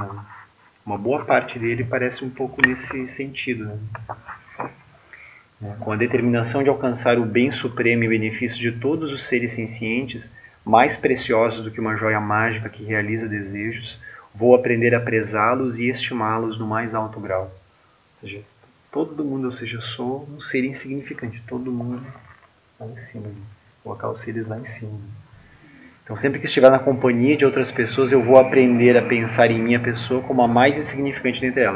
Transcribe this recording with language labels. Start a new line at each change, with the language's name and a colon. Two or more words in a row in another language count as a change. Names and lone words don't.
Portuguese: Né? Uma boa parte dele parece um pouco nesse sentido. Né? Com a determinação de alcançar o bem supremo e benefício de todos os seres sencientes, mais preciosos do que uma joia mágica que realiza desejos, vou aprender a prezá-los e estimá-los no mais alto grau. Ou seja, todo mundo, ou seja, eu sou um ser insignificante, todo mundo lá em cima, colocar os seres lá em cima. Então sempre que estiver na companhia de outras pessoas, eu vou aprender a pensar em minha pessoa como a mais insignificante dentre elas.